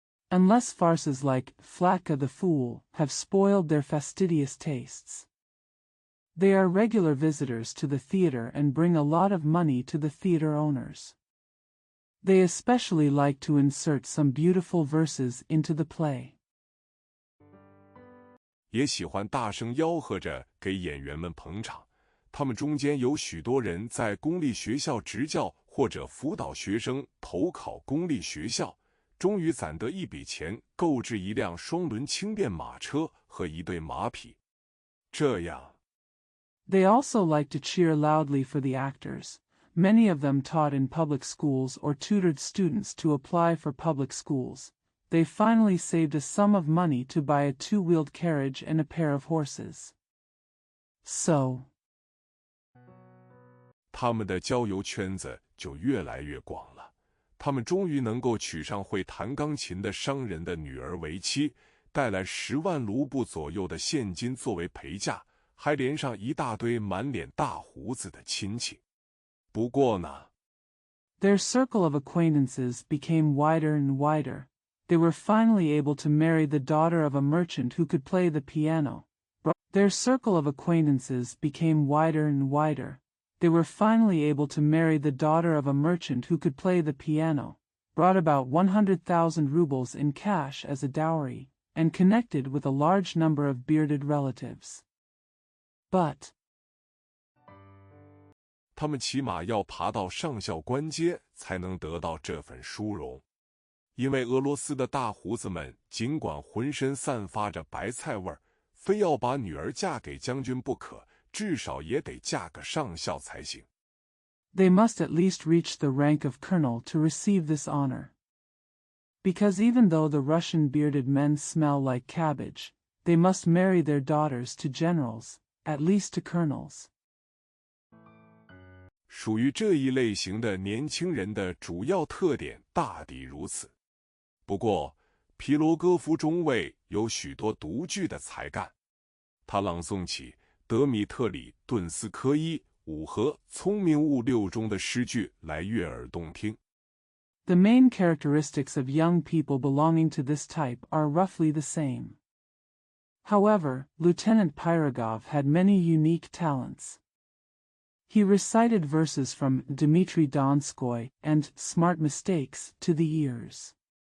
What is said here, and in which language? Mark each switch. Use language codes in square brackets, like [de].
[en] Unless farces like Flacca the Fool have spoiled their fastidious tastes. They are regular visitors to the theater and bring a lot of money to the theater owners. They especially like to insert some beautiful verses into the play. [zh] 也喜欢大声吆喝着给演员们捧场。他们中间有许多人在公立学校执教或者辅导学生投考公立学校，终于攒得一笔钱购置一辆双轮轻便马车和一对马匹。这样 [en] They also like to cheer loudly for the actors. Many of them taught in public schools or tutored students to apply for public schools. They finally saved a sum of money to buy a two-wheeled carriage and a pair of horses. So, [zh] 他们的交友圈子就越来越广了。他们终于能够娶上会弹钢琴的商人的女儿为妻，带来10万卢布左右的现金作为陪嫁，还连上一大堆满脸大胡子的亲戚。不过呢， [en] Their circle of acquaintances became wider and wider. They were finally able to marry the daughter of a merchant who could play the piano. Their circle of acquaintances became wider and wider. They were finally able to marry the daughter of a merchant who could play the piano, brought about 100,000 rubles in cash as a dowry, and connected with a large number of bearded relatives. But [zh] 他们起码要爬到上校官阶才能得到这份殊荣，因为俄罗斯的大胡子们尽管浑身散发着白菜味儿，非要把女儿嫁给将军不可，至少也得嫁个上校才行。 [en] they must at least reach the rank of colonel to receive this honor. Because even though the Russian bearded men smell like cabbage, they must marry their daughters to generals, at least to colonels. [zh] 属于这一类型的年轻人的主要特点大抵如此。不过，皮罗戈夫中尉有许多独具的才干，他朗诵起德米特里·顿斯科伊5和聪明误6中的诗句来悦耳动听。 [en] The main characteristics of young people belonging to this type are roughly the same. However, Lieutenant Pirogov had many unique talents. He recited verses from Dmitry Donskoy and Smart Mistakes to the ears.